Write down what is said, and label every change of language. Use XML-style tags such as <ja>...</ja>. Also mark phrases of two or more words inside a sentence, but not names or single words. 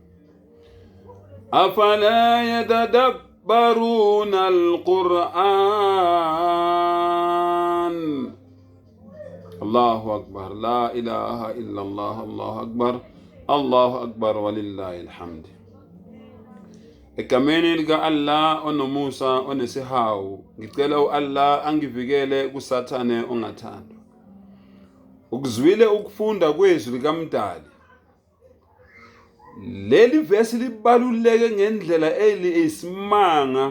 <ar>أفلا يتدبرون القرآن. الله أكبر، لا إله إلا الله، الله أكبر، الله أكبر ولله الحمد.</ar> <zu>Egameni lika Allah onomusa onesihawu, ngicela Allah angivikele kusathane ongathandwa. Ukuzwile ukufunda kwezwi likaMdali. Leli verse libaluleke ngendlela eyisimanga.</zu>